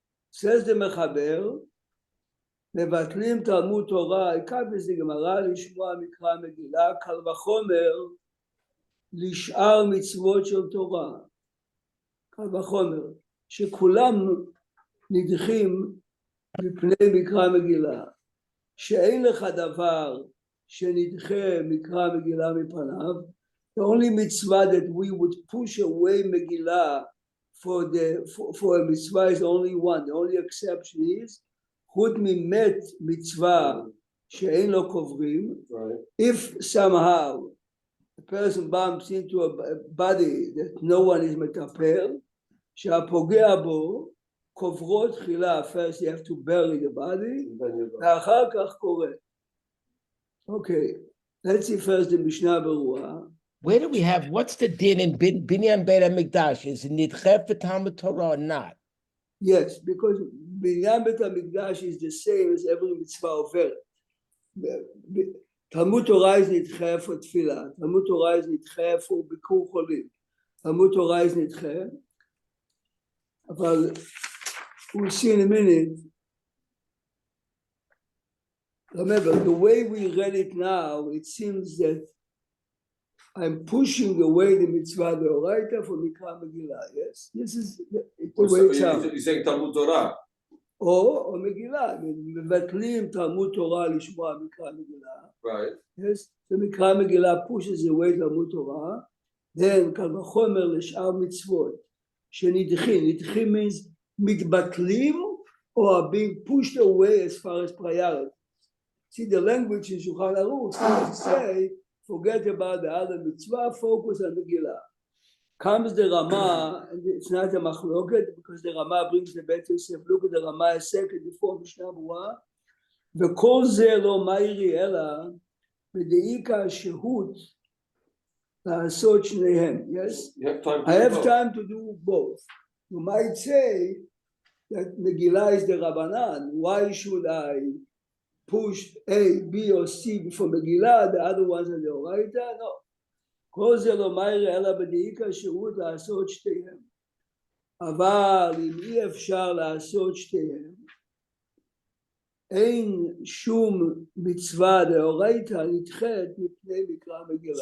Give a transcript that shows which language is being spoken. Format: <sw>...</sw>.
<en>says the</en> <he>מחבר, מבטלים תלמוד תורה, עיקר בזה גמרא לשמוע מקרא מגילה, קל וחומר לשאר מצוות של תורה. קל וחומר, שכולם נדחים מפני מקרא מגילה, שאין לך דבר שנדחה מקרא מגילה מפניו,</he> <en>the only mitzvah that we would push away Megillah for a mitzvah is only one. The only exception is</en> <he>חוץ ממת מצווה שאין לו קוברים.</he> <en>If somehow a person bumps into a body that no one is מטפל,</en> <he>שהפוגע בו קוברות תחילה,</he> <en>first you have to bury the body,</en> <he>ואחר כך קורא.</he> <en>Okay, let's see first the משנה ברורה. Where do we have, what's the din in Binyan Beit HaMikdash? Is it nidcheh for Talmud Torah or not? Yes, because Binyan Beit HaMikdash is the same as every mitzvah over. Talmud Torah is nidcheh for tefillah. Talmud Torah is nidcheh for bikur cholim. Talmud Torah is nidcheh. But we'll see in a minute. Remember, the way we read it now, it seems that I'm pushing away the mitzvah deoraita for Mikra Megillah. Yes, this is the way it sounds. You're saying Talmud Torah.</en> <he>או מגילה, מבטלים תלמוד תורה לשמוע מקרא מגילה.</he> <en>Right. Yes, the מקרא מגילה pushes away תלמוד תורה, then</en> <he>קל וחומר לשאר מצוות, שנדחים, נדחים</he> <en>means</en> <he>מתבטלים</he> <en>or are being pushed away as far as priority. See the language in Shulchan Aruch seems to say, forget about the other mitzvah, focus on Megillah. Comes the Rama, and it's not a machloket because the Rama brings the Bet Yosef. Look at the Rama a second before Mishnah Berurah.</en> <he>וכל זה לא מאירי אלא בדאיקה השהות לעשות שניהם.</he> <en>Yes? I have time to do both. You might say that Megillah is the Rabbanan. Why should I push A, B, or C before Megillah? The other ones are the Oraita? No.</en> <he>כל זה לא מאיר אלא בדאיקה השהות לעשות שתיהם. אבל אם אי אפשר לעשות שתיהם, אין שום מצווה דאורייתא נדחית מפני מקרא מגילה.</he>